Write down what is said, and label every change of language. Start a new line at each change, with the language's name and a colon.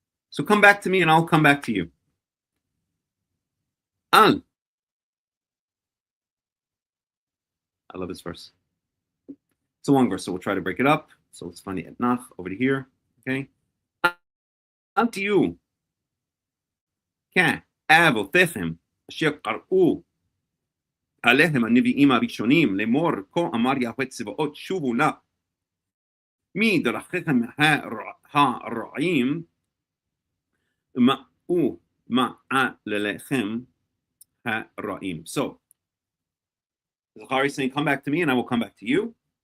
English: So come back to me and I'll come back to you.
Hebrew: Al.
English: I love this verse. It's a long verse, so we'll try to break it up. So let's find the etnach over to here. Okay.
Hebrew: Al tiyu. כאבותיכם אשר קראו עליהם הנביאים הראשונים לאמור כה אמר יהוה צבאות שובו נא מדרכיכם הרעים ומעו מעלליכם הרעים.
English: So Zechariah is saying, come back to me and I will come back to you.